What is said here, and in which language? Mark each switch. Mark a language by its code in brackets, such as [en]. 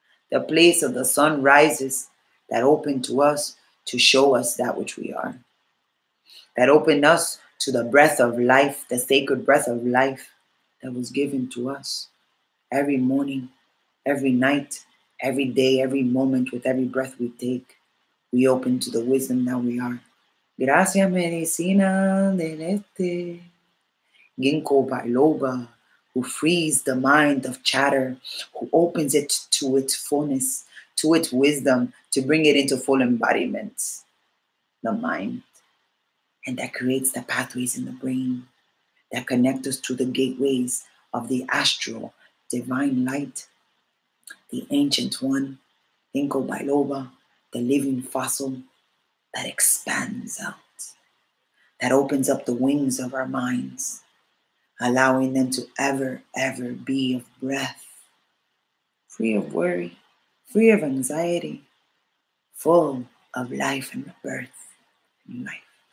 [en] the place of the sun rises that opened to us to show us that which we are, that opened us to the breath of life, the sacred breath of life that was given to us every morning, every night, every day, every moment, with every breath we take. We open to the wisdom that we are. [es] Gracias, medicina del este. [en] Ginkgo Biloba, who frees the mind of chatter, who opens it to its fullness, to its wisdom, to bring it into full embodiment, the mind. And that creates the pathways in the brain that connect us to the gateways of the astral, divine light, the ancient one, Ginkgo Biloba, the living fossil that expands out, that opens up the wings of our minds, allowing them to ever, ever be of breath, free of worry, free of anxiety, full of life and rebirth and life.